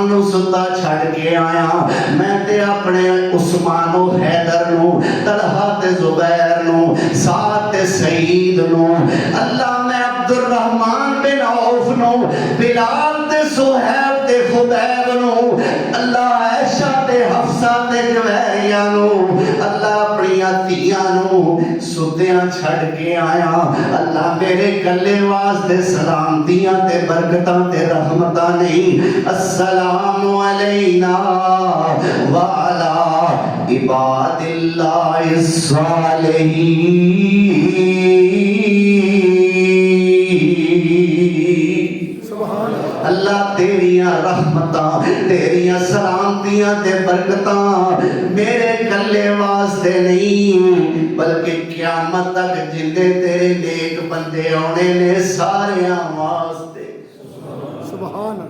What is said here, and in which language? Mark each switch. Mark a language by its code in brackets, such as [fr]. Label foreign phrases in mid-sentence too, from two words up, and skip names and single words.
[pa] نوں ستا چھڈ کے آیا، میں تے اپنے عثمان و حیدر نوں طلحہ تے زبیر نوں سعد تے سعید نوں، اللہ میں عبدالرحمٰن بن عوف نوں بلال تے صہیب تے خبیب نوں، اللہ عائشہ تے حفصہ تے جویریہ نوں، اللہ اپنیاں دھیاں نوں ستیاں چھڈ کے آیا. اللہ میرے کلے واسطے سلامتیاں تے برکتاں تے رحمتاں نہیں. [ar] السلام علينا وعلى عباد الله الصالحين. سبحان الله. [pa] اللہ تیریاں رحمتاں تیریاں سلامتیاں تے برکتاں میرے کلے واسطے نہیں، بلکہ قیامت تک جنے تیرے نیک بندے آنے نے ساریاں واسطے. [ar] سبحان الله.